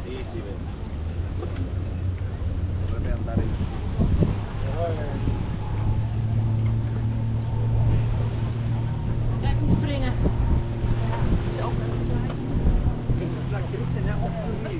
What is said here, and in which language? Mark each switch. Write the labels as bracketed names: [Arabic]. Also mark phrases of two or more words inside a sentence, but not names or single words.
[Italian] Dovrebbe andare in [Dutch] Ja, ik moet springen. Zo. [Swedish] La Christian är också ny.